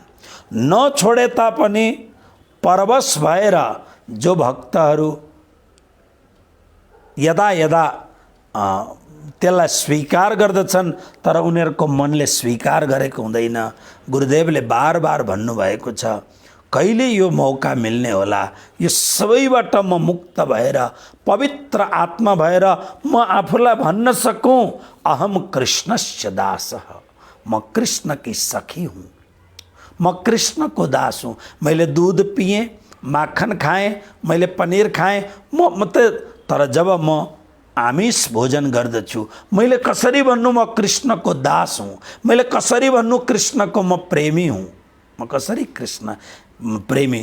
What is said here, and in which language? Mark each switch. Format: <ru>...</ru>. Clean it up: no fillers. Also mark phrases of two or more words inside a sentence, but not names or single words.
<ne>नछोडे तापनि परवश भएर जो भक्तहरू यदा यदा त्यसलाई स्वीकार गर्दछन्, तर उनीहरूको मनले स्वीकार गरेको हुँदैन। गुरुदेवले बार बार भन्नुभएको छ, कहिले यो मौका मिल्ने होला, यो सबैबाट म मुक्त भएर पवित्र आत्मा भएर म आफूलाई भन्न सकूँ,</ne> <sa>अहम कृष्णस्य दासः,</sa> <hi>म कृष्ण की सखी हूँ, म कृष्ण को दास हूँ।</hi> <ne>मैले दूध पिएँ, माखन खाएँ, मैले पनीर खाएँ, तर जब म आमिष भोजन गर्दछु, मैले कसरी भन्नु म कृष्णको दास हूँ, मैले कसरी भन्नु कृष्णको म प्रेमी हूँ, म कसरी कृष्ण प्रेमी।</ne>